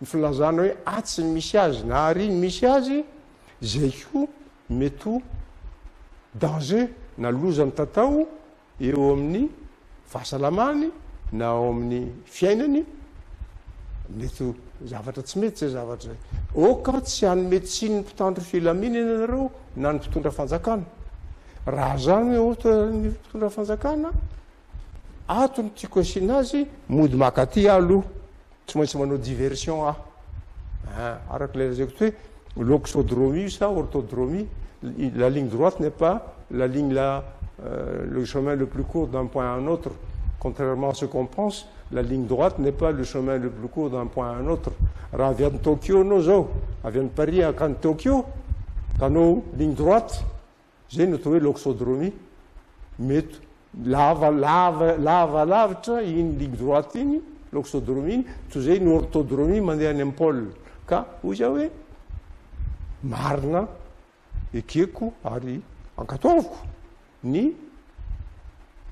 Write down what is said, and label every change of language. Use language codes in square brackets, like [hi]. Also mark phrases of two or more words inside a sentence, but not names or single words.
[mg] filazana hoe atsy ny misy azy na ary ny misy azy zay koa mety ho danger na loza mitatao eo amin'ny fahasalamany na ao amin'ny fiainany mety ho zavatra tsy mety zay zavatra zay oka tsy hany médecine ny mpitandro filaminana nareo na ny mpitondra fanjakana raha zany hoe ohatra ny mpitondra fanjakana ato ny tiako asiana azy mody makaty aloha tsy maintsy manao diversion araka le zako hoe l'oxodromie sa [fr] orthodromie la ligne droite n'est pas la ligne le chemin le plus court d'un point à un autre contrairement à ce qu'on pense la ligne droite n'est pas le chemin le plus court d'un point à un autre [mg] raha avy any Tokyo anao zao avy any Paris akany Tokyo kanao [fr] ligne droite [mg] zay no atao hoe l'oxodromie mety lava-lavitra iny [fr] ligne droite [mg] iny l'oxodromie iny toy zay ny orthodromie mandeha any amin'ny pôle ka ozy aho hoe marina ekeko ary ankataoviko ny